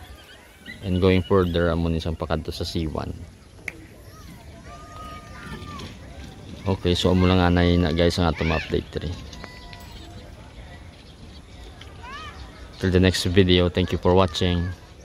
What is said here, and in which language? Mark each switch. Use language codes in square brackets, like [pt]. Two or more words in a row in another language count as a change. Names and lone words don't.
[en] And going further [hil] amon isang pakadto sa C1. Okay, so amo lang anay na guys ang atong update diri. [en] Till the next video, thank you for watching.